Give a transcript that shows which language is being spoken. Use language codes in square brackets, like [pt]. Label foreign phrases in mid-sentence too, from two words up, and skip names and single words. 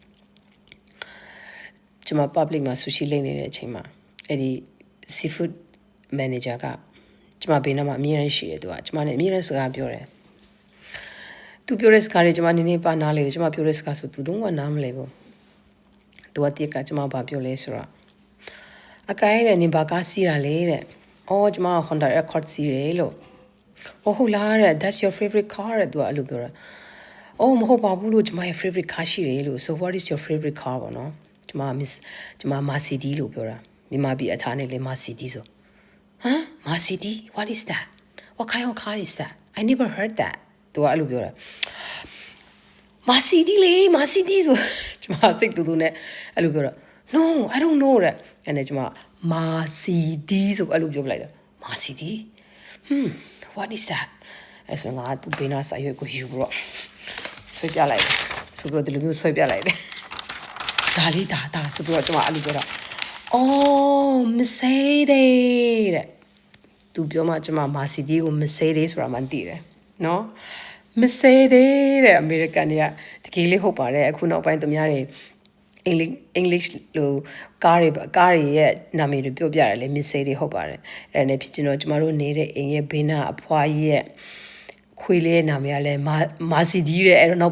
[my] ကျွန်မ public မှာ sushi လိမ့်နေတဲ့အချိန်မှာအဲ့ဒီ [en] seafood manager [my] ကကျွန်မဘေးနားမှာအမြဲတမ်းရှိတယ်သူကကျွန်မနဲ့အမြဲတမ်းစကားပြောတယ်သူပြောတဲ့စကားတွေကျွန်မနည်းနည်းပါနားလေတယ်ကျွန်မပြောတဲ့စကားဆိုသူတော့နားမလဲဘူးသူ ကတိတ်ကကျွန်မဘာပြောလဲဆိုတော့အကိုင်းတဲ့နင်ဘာကားစီးတာလေတဲ့အော်ကျွန်မ Honda Accord စီးတယ်လို့ဟုတ်လားတဲ့ [en] that's your favorite car [my] တဲ့သူကအဲ့လိုပြောတာမ ဟုတ်ပါဘူးလို့ကျွန်မရဲ့ [en] favorite car [my] ရှိတယ်လို့ [en] so what is your favorite car [my] ပေါ့နော်ကျွန်မ Mercedes လို့ပြောတာမြန်မာပြည်အ ထားနဲ့လေ Mercedes ဆို Mercedes [en] what is that what kind of car is that I never heard that [my] သူကအဲ့လိုပြောတာ Mercedes လေ Mercedes ဆိုကျွန်မစိတ်တူတူနဲ့အဲ့လိုပြောတာ [en] no I don't know [my] တဲ့အဲ့နဲ့ကျွန်မ Mercedes ဆိုအဲ့လိုပြောပလိုက်တာ Mercedes [en] what is that [my] အဲ့ဆိုငါသူဘေးနားစာရွက်ကိုယူပြီးတော့ဆွဲပြလိုက်တယ်ဆိုပြီးတော့ဒီလိုမျိုးဆွဲပြလိုက်တယ်ဒါလေးဒါဆိုပြီးတော့ကျွန်မအဲ့လိုပြောတာ Mercedes တဲ့သူပြောမှကျွန်မ Mercedes ကို Mercedes ဆိုတာမှသိတယ်နော် Mercedes တဲ့အမေရိကန်တွေကတကယ်လေးဟုတ်ပါတယ်အခုနောက်ပိုင်းသူများတွေEnglish လို့ကားတွေရဲ့နာမည်တွေပြောပြတယ်လေ Mercedes ဟုတ်ပါတယ်အဲ့ဒါနဲ့ဖြစ်ကျွန်တော်တို့နေတဲ့အိမ်ရဲ့ဘေးနားအဖွားရဲ့ခွေးလေးနာမည်ကလည်းမာစီဒီတဲ့အဲ့တော့နောက်